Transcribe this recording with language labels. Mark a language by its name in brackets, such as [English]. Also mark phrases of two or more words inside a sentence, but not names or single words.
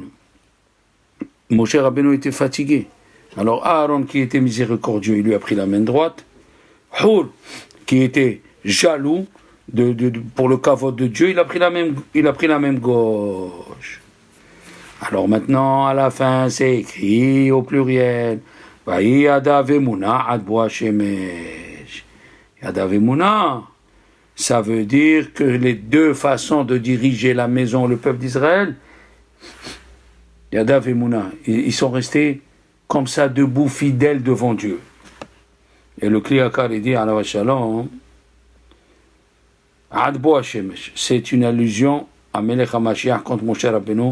[French] Moshe Rabbeinu était fatigué. Alors Aaron, qui était miséricordieux, il lui a pris la main droite. Hur, qui était jaloux pour le kavod de Dieu, il a pris la main gauche. Alors maintenant, à la fin, c'est écrit au pluriel. [Hebrew] ידה ואמונה עד בוא שמש. ידה ואמונה, [French] ça veut dire que les deux façons de diriger la maison, le peuple d'Israël, [Hebrew] ידה ואמונה, [French] ils sont restés comme ça, debout, fidèles devant Dieu. Et le Kliakar, il dit, [Hebrew] עליו השלום, עד בוא שמש, [French] c'est une allusion à [Hebrew] מלך המשיח [French] contre Moshe Rabbeinu.